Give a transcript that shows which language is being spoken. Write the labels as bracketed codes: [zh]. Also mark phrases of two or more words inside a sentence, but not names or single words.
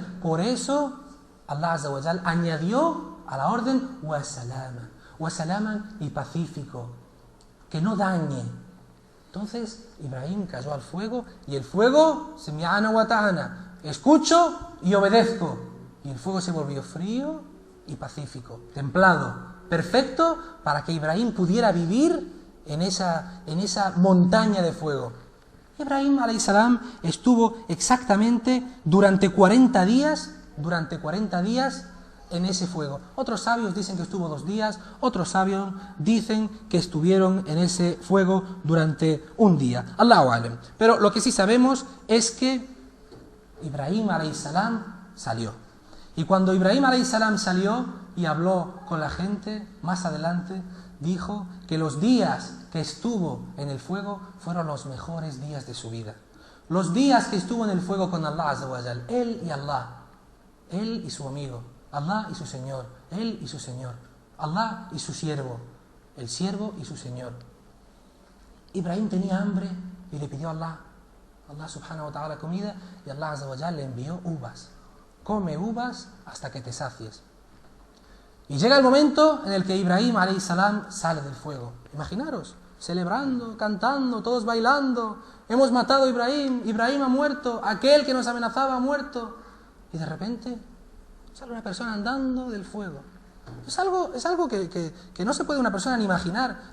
[es] Por eso [ar] الله عز وجل [es] añadió a la orden [ar] وسلاما [es] y pacífico, que no dañe. Entonces Ibrahim cayó al fuego y el fuego, [ar] سمعنا وأطعنا, [es] escucho y obedezco. Y el fuego se volvió frío y pacífico, templado, perfecto para que Ibrahim pudiera vivir en esa montaña de fuego. Ibrahim [ar] عليه السلام [es] estuvo exactamente durante 40 días en ese fuego. Otros sabios dicen que estuvo 2 días, otros sabios dicen que estuvieron en ese fuego durante 1 día. [ar] الله أعلم. [es] Pero lo que sí sabemos es que Ibrahim [ar] عليه السلام [es] salió. Y cuando Ibrahim [ar] عليه السلام [es] salió y habló con la gente, más adelante dijo que los días que estuvo en el fuego fueron los mejores días de su vida. Los días que estuvo en el fuego con [ar] الله عز وجل, [es] él y Allah, él y su amigo, Allah y su Señor, él y su Señor, Allah y su siervo, el siervo y su Señor. Ibrahim tenía hambre y le pidió a Allah [ar] سبحانه وتعالى [es] comida, y [ar] الله عز وجل [es] le envió uvas. Come uvas hasta que te sacies. Y llega el momento en el que Ibrahim [ar] عليه السلام [es] sale del fuego. Imaginaros, celebrando, cantando, todos bailando. Hemos matado a Ibrahim, Ibrahim ha muerto, aquel que nos amenazaba ha muerto. Y de repente sale una persona andando del fuego. Es algo que no se puede una persona ni imaginar.